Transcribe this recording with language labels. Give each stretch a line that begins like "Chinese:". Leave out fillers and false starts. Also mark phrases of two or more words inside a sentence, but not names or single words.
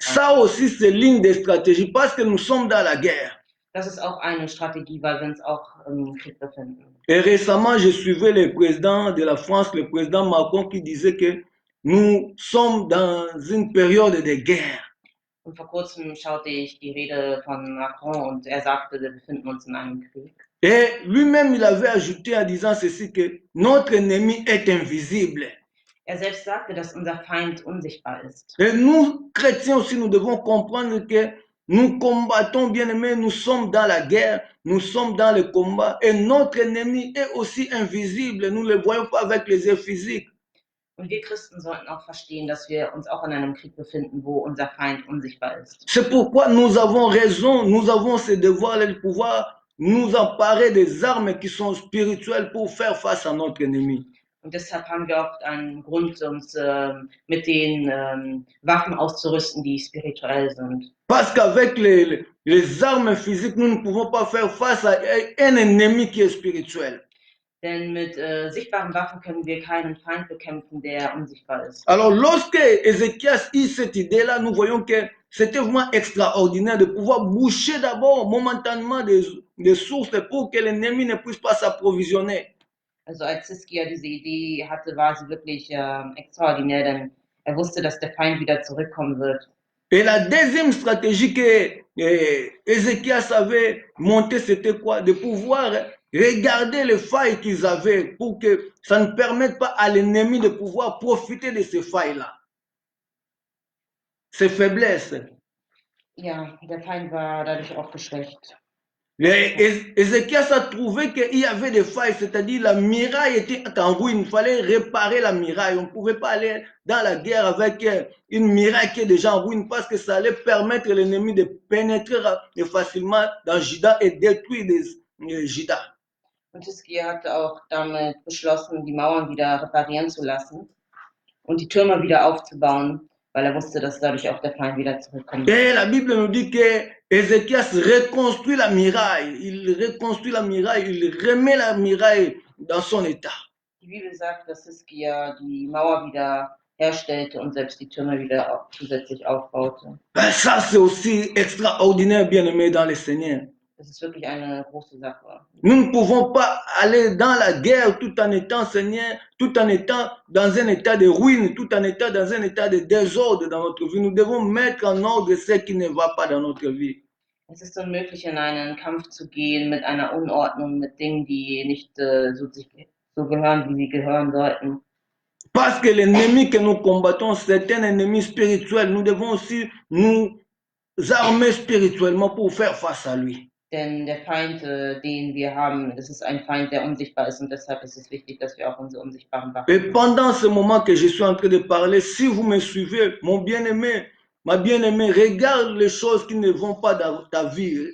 French: Ça aussi, c'est l'une des stratégies parce que nous sommes dans la guerre.
German: Das ist auch eine Strategie, weil wir uns auch im Krieg befinden.
French: Et récemment, je suivais le président de la France, le président Macron, qui disait que nous sommes dans une période de guerre.
German: Und vor kurzem schaute ich die Rede von Macron und er sagte, wir befinden uns in einem Krieg.
French: Et lui-même, il avait ajouté en disant ceci que notre ennemi est invisible.
German: Er selbst sagte, dass unser Feind unsichtbar ist.
French: Et nous, chrétiens aussi, nous devons comprendre que nous combattons, bien aimés, nous sommes dans la guerre, nous sommes dans le combat, et notre ennemi est aussi invisible. Nous ne le voyons pas avec les yeux physiques.
German: Und wir Christen sollten auch verstehen, dass wir uns auch in einem Krieg befinden, wo unser Feind unsichtbar ist.
French: C'est pourquoi nous avons raison, nous avons ce devoir de pouvoir nous emparer des armes qui sont spirituelles pour faire face à notre ennemi.
German: Und deshalb haben wir auch einen Grund, uns mit den Waffen auszurüsten, die spirituell sind.
French: Parce qu'avec les armes physiques, nous ne pouvons pas faire face à un ennemi qui est spirituel.
German: Denn mit sichtbaren Waffen können wir keinen Feind bekämpfen, der unsichtbar ist.
French: Alors, lorsque Ézéchias eut cette idée-là, nous voyons que c'était vraiment extraordinaire de pouvoir boucher d'abord momentanément des sources pour que l'ennemi ne puisse pas s'approvisionner.
German: Also als Siskia diese Idee hatte, war sie wirklich extraordinär, denn er wusste, dass der Feind wieder zurückkommen wird.
French: Et la deuxième stratégie que Ézéchias avait montée, c'était quoi? De pouvoir regarder les failles qu'ils avaient pour que ça ne permette pas à l'ennemi de pouvoir profiter de ces failles-là, ces faiblesses.
German: Ja, der Feind war dadurch auch geschwächt.
French: Ézéchias a trouvé qu'il y avait des failles, c'est-à-dire la muraille était en ruine, il fallait réparer la muraille. On ne pouvait pas aller dans la guerre avec une muraille qui est déjà en ruine parce que ça allait permettre à l'ennemi de pénétrer facilement dans Juda et détruire Juda.
German: Und Siskia hatte auch damit beschlossen, die Mauern wieder reparieren zu lassen und die Türme wieder aufzubauen, weil er wusste, dass dadurch auch der Feind wieder zurückkommt.
French: Et la Bible nous dit que Ézéchias reconstruit la muraille, il reconstruit la muraille, il remet la muraille dans son état.
German: Die Bibel sagt, dass Siskia die Mauer wieder herstellte und selbst die Türme wieder auch zusätzlich aufbaute.
French: Ça, c'est aussi extraordinaire, bien-aimé dans le Seigneur.
German: Das ist wirklich eine große Sache.
French: Nous ne pouvons pas aller dans la guerre tout en étant Seigneur, tout en étant dans un état de ruine, tout en étant dans un état de désordre dans notre vie. Nous devons mettre en ordre ce qui ne va pas dans notre vie.
German: Es ist unmöglich, in einen Kampf zu gehen mit einer Unordnung, mit Dingen, die nicht so gehören, wie sie gehören sollten.
French: Parce que l'ennemi que nous combattons, c'est un ennemi spirituel. Nous devons aussi nous armer spirituellement pour faire face à lui.
German: Denn der Feind, den wir haben, das ist ein Feind, der unsichtbar ist und deshalb ist es wichtig, dass wir auch unsere unsichtbaren Waffen
French: Et pendant ce moment que je suis en train de parler, si vous me suivez, mon bien-aimé, ma bien-aimée, regarde les choses qui ne vont pas dans ta vie.